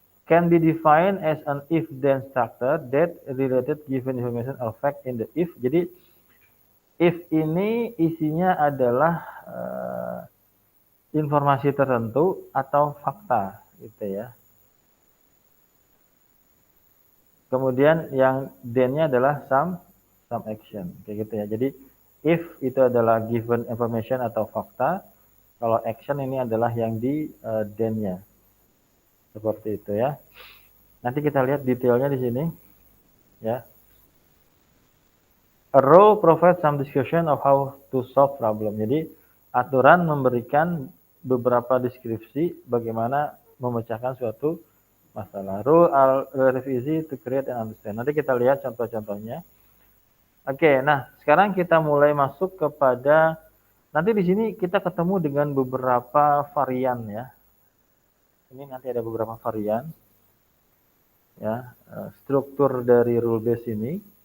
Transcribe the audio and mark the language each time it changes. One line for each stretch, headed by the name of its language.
English: can be defined as an if-then structure that related given information or fact in the if.
Indonesian: Jadi if ini isinya adalah informasi tertentu atau fakta gitu ya. Kemudian yang then-nya adalah some action kayak gitu ya. Jadi if itu adalah given information atau fakta, kalau action ini adalah yang di then-nya. Seperti itu ya. Nanti kita lihat detailnya di sini ya.
English: A rule provides some description of how to solve problem.
Indonesian: Jadi aturan memberikan beberapa deskripsi bagaimana memecahkan suatu masalah.
English: Rule are relatively easy to create and understand.
Indonesian: Nanti kita lihat contoh-contohnya. Oke, nah sekarang kita mulai masuk kepada nanti di sini kita ketemu dengan beberapa varian ya. Ini nanti ada beberapa varian ya, struktur dari rule base ini.